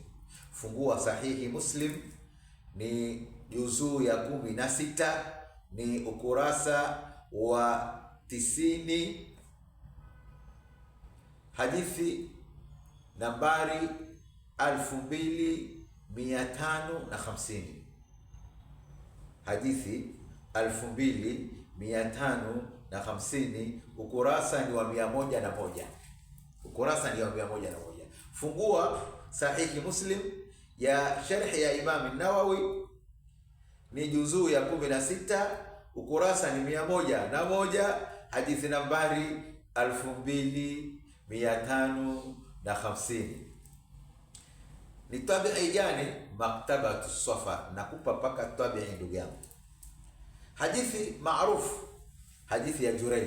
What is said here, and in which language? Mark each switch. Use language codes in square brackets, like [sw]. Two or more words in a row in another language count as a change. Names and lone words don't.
[sw] Fungua Sahihi Muslim, ni juzuu ya 16, ni ukurasa wa 90, hadithi nambari 2550, hadithi 2550, ukurasa ni wa 101, ukurasa ni wa 101. Fungua Sahihi Muslim ya sharhi ya Imam an-Nawawi, ni juzuu ya 16, ukurasa ni 101, hadithi nambari 2550. Ni tabi'i gani? Maktabatu Safa. Nakupa paka tabi'i ndugu yangu. Hadithi maarufu, hadithi ya Jureij.